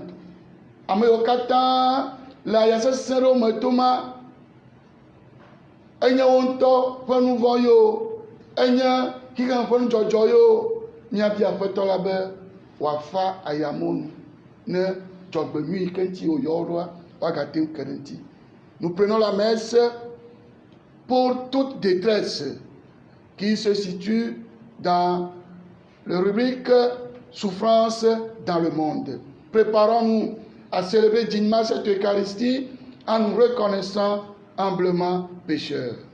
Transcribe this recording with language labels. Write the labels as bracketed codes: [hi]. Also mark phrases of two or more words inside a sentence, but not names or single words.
[ee] Ame yiwo katã le aya sesẽ ɖewo me to ma, enye wo ŋutɔ ƒe nu vɔ yo, enye xixem ƒe nudzɔdzɔ yo, miabia aƒetɔ la be wòafa ayamonu ne dzɔgbenyui yi ke ŋuti wòyɔ wo ɖoa woagate ŋu ke ɖe ŋuti. [fr] Nous prenons la messe pour toute détresse qui se situe dans la rubrique souffrance dans le monde. Préparons-nous à célébrer dignement cette Eucharistie en nous reconnaissant humblement pécheurs.